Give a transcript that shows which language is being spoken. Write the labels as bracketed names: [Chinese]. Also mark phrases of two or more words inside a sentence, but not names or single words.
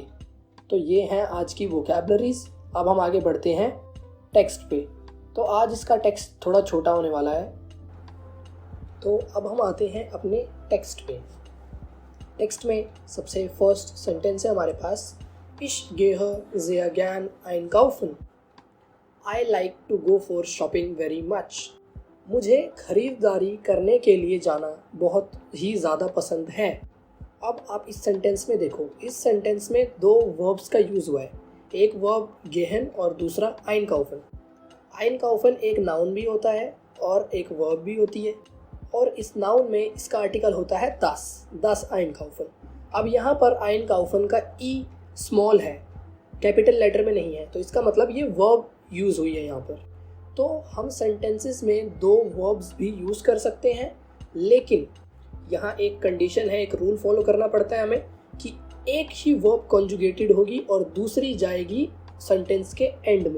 [Hindi] तो ये हैं आज की वोकैबलरीज। अब हम आगे बढ़ते हैं टेक्स्ट पे। तो आज इसका टेक्स्ट थोड़ा छोटा होने वाला है। तो अब हम आते हैं अपने टेक्स्ट पे। टेक्स्ट में सबसे [English] first sentence [Hindi] है हमारे पास, [German] Ich gehe sehr gern einkaufen. [English] I like to go for shopping very much. [Hindi] मुझे खरीदारी करने के लिए जाना बहुत ही ज़्यादा पसंद है। अब आप इस सेंटेंस में देखो, इस सेंटेंस में दो वर्ब्स का यूज़ हुआ है। एक वर्ब गेहन और दूसरा einkaufen। einkaufen एक नाउन भी होता है और एक वर्ब भी होती है, और इस नाउन में इसका आर्टिकल होता है [German] das einkaufen। [Hindi] अब यहाँ पर einkaufen का ई स्मॉल है, [English] capital letter [Hindi] में नहीं है, तो इसका मतलब ये वर्ब यूज़ हुई है यहाँ पर। तो हम सेंटेंसेस में दो वर्ब्स भी यूज़ कर सकते हैं, लेकिन यहाँ एक कंडीशन है, एक [English] rule follow [Hindi] करना पड़ता है हमें कि एक ही [English] verb conjugated [Hindi] होगी और दूसरी जाएगी सेंटेंस के एंड में।